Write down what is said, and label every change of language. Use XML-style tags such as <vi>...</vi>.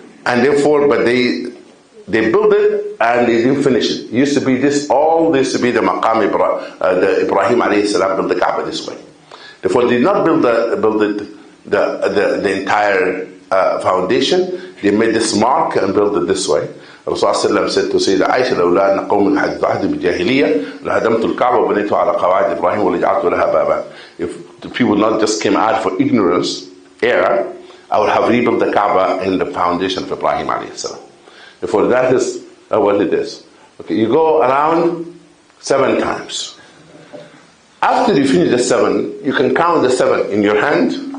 <en>And therefore, but they built it and they didn't finish it. It used to be this, all this to be the maqam the Ibrahim alayhi salam built the Kaaba this way. Therefore, they did not build the entire foundation. They made this mark and built it this way. Rasulullah said to Sayyida Aisha,</en> <ar>لولا أن قوم الحديث عهد بالجاهلية لهدمت الكعبة وبنيتها على قواعد إبراهيم ولجعلت لها بابا.</ar> <en>If the people not just came out for ignorance, error, I would have rebuilt the Kaaba in the foundation of Ibrahim alayhi salam. Therefore, that is what it is. Okay, you go around 7 times. After you finish the 7, you can count the 7 in your hand.</en>